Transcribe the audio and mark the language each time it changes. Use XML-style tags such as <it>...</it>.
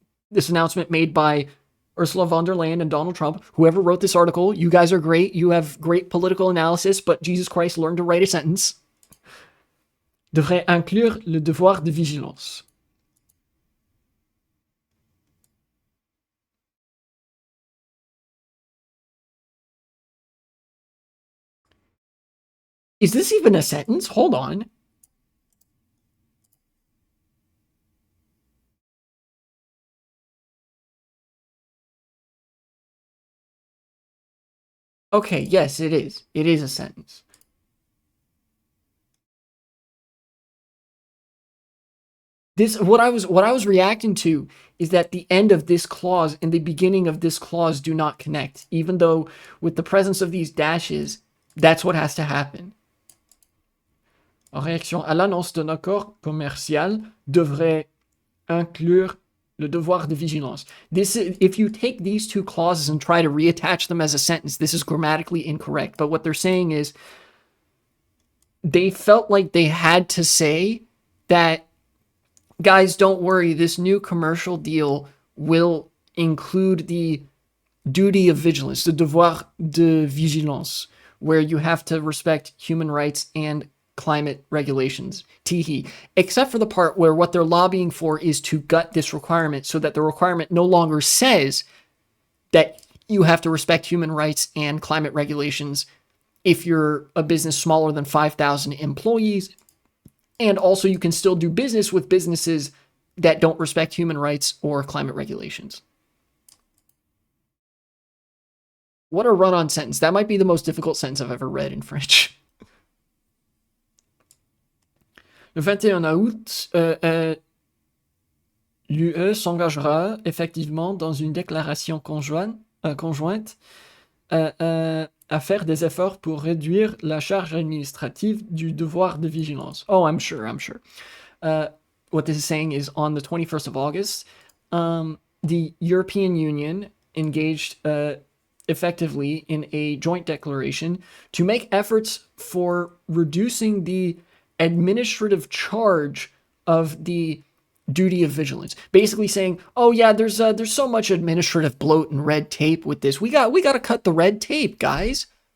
<en>This announcement made by Ursula von der Leyen and Donald Trump. Whoever wrote this article, you guys are great. You have great political analysis, but Jesus Christ, learn to write a sentence.</en> <fr>Devrait inclure le devoir de vigilance.</fr> <en>Is this even a sentence? Hold on. Okay, yes, it is. It is a sentence. What I was reacting to is that the end of this clause and the beginning of this clause do not connect, even though with the presence of these dashes, that's what has to happen.</en> <fr>En réaction à l'annonce d'un accord commercial devrait inclure le devoir de vigilance.</fr> <en>If you take these two clauses and try to reattach them as a sentence, this is grammatically incorrect. But what they're saying is they felt like they had to say that, guys, don't worry, this new commercial deal will include the duty of vigilance, the devoir de vigilance, where you have to respect human rights and climate regulations, teehee, except for the part where what they're lobbying for is to gut this requirement so that the requirement no longer says that you have to respect human rights and climate regulations if you're a business smaller than 5,000 employees. And also you can still do business with businesses that don't respect human rights or climate regulations. What a run-on sentence. That might be the most difficult sentence I've ever read in French.</en> <fr>Le 21 août, l'UE s'engagera effectivement dans une déclaration conjointe à faire des efforts pour réduire la charge administrative du devoir de vigilance.</fr> <en>Oh, I'm sure. What this is saying is on the 21st of August, the European Union engaged effectively in a joint declaration to make efforts for reducing the administrative charge of the duty of vigilance, basically saying, oh yeah, there's so much administrative bloat and red tape with this. We got to cut the red tape, guys.</en>